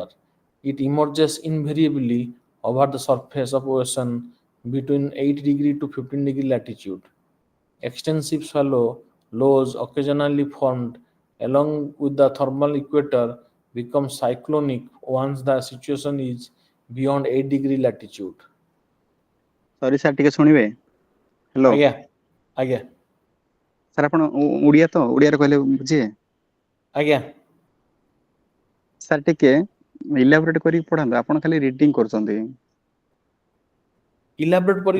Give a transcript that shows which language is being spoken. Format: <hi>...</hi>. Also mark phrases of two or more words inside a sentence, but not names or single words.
<en>It emerges invariably over the surface of ocean between 8 degree to 15 degree latitude. Extensive shallow lows occasionally formed along with the thermal equator become cyclonic once the situation is beyond 8 degree latitude. sorry sir</en> <or>ଟିକେ ଶୁଣିବେ? ହ୍ୟାଲୋ ଆଜ୍ଞା ଆଜ୍ଞା ସାର୍, ଆପଣ ଓଡ଼ିଆ ତ ଓଡ଼ିଆରେ କହିଲେ ବୁଝିବେ? ଆଜ୍ଞା ସାର୍ ଟିକେ ଇଲାବୋରେଟ୍ କରିକି ପଢ଼ାନ୍ତୁ, ଆପଣ ଖାଲି ରିଡ଼ିଂ କରୁଛନ୍ତି। ଇଲାବୋରେଟ୍ କରିକି</or>